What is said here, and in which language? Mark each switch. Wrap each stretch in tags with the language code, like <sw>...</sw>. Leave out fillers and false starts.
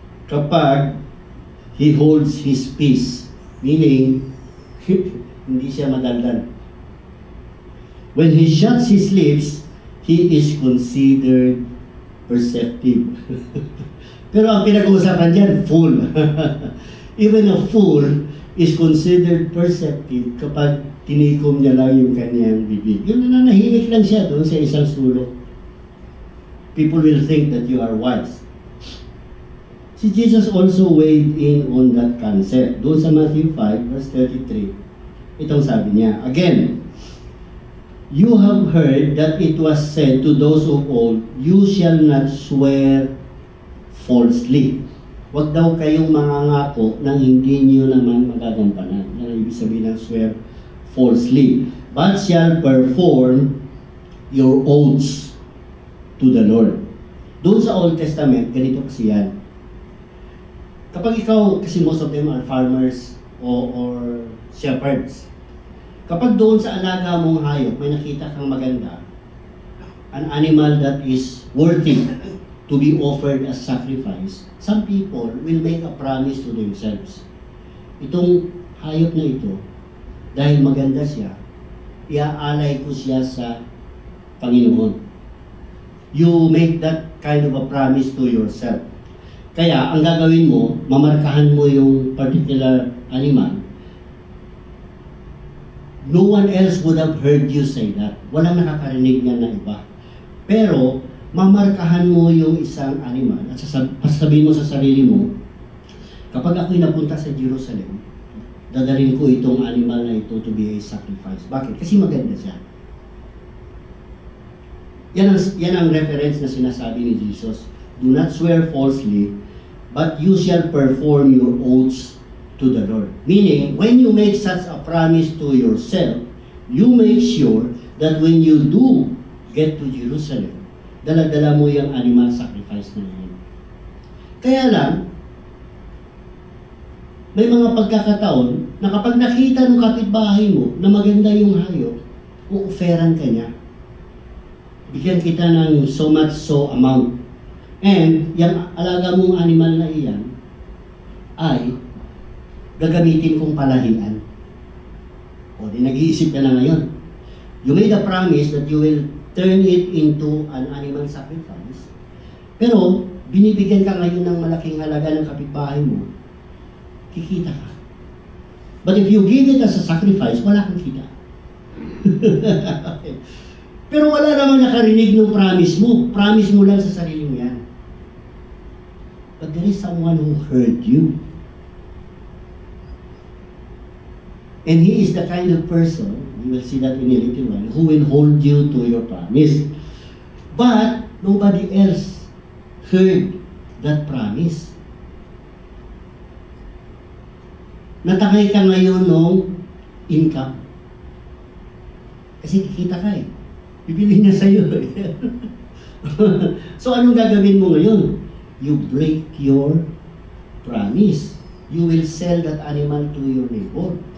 <tl>Kapag</tl> <en>he holds his peace, meaning,</en> <tl>hindi siya madaldal.</tl> <en>When he shuts his lips, he is considered perceptive.</en> <tl>Pero ang pinag-uusapan dyan, fool.</tl> <en>Even a fool is considered perceptive</en> <tl>kapag tinikom niya lang yung kanyang bibig. Yung nananahimik lang siya doon sa isang sulok.</tl> <en>People will think that you are wise. Si Jesus also weighed in on that concept. Doon sa Matthew 5, verse 33,</en> <tl>itong sabi niya,</tl> <en>again, you have heard that it was said to those of old, you shall not swear falsely.</en> <tl>Huwag daw kayong mangangako nang hindi niyo naman magagampanan. Yan ang ibig sabihin ng swear falsely.</tl> <en>But shall perform your oaths to the Lord.</en> <tl>Doon sa</tl> <en>Old Testament,</en> <tl>ganito kasi yan. Kapag ikaw, kasi</tl> <en>most of them are farmers or shepherds.</en> <tl>Kapag doon sa alaga mong hayop, may nakita kang maganda,</tl> <en>an animal that is worthy to be offered as sacrifice, some people will make a promise to themselves.</en> <tl>Itong hayop na ito, dahil maganda siya, iaalay ko siya sa Panginoon.</tl> <en>You make that kind of a promise to yourself.</en> <tl>Kaya, ang gagawin mo, mamarkahan mo yung</tl> <en>particular animal. No one else would have heard you say that.</en> <tl>Walang nakakarinig niya na iba. Pero, mamarkahan mo yung isang animal at sasabihin mo sa sarili mo, kapag ako'y napunta sa Jerusalem, dadalhin ko itong animal na ito</tl> <en>to be a sacrifice.</en> <tl>Bakit? Kasi maganda siya. Yan ang reference na sinasabi ni Jesus.</tl> <en>Do not swear falsely, but you shall perform your oaths to the Lord. Meaning, when you make such a promise to yourself, you make sure that when you do get to Jerusalem,</en> <tl>dala-dala mo yung</tl> <en>animal sacrifice na yun.</en> <tl>Kaya lang, may mga pagkakataon na kapag nakita ng kapitbahay mo na maganda yung hayop, uuferan ka niya. Bigyan kita ng</tl> <en>so much so amount.</en> <tl>And yung alaga mong animal na iyan ay gagamitin kong palahian. O di nag-iisip ka na ngayon.</tl> <en>You made a promise that you will turn it into an animal sacrifice.</en> <tl>Pero binibigyan ka ngayon ng malaking halaga ng kapitbahay mo, kikita ka.</tl> <en>But if you give it as a sacrifice,</en> <tl>wala kang kita.</tl> <en>Okay.</en> <tl>Pero wala namang nakarinig ng promise mo. Promise mo lang sa sarili mo yan.</tl> <en>But there is someone who heard you. And he is the kind of person, you will see that in a little while, who will hold you to your promise. But nobody else heard that promise.</en> <tl>Natakay ka ngayon ng income. Kasi kikita ka eh. Bibili niya sa'yo eh. So anong gagawin mo ngayon?</tl> <en>You break your promise. You will sell that animal to your neighbor.</en>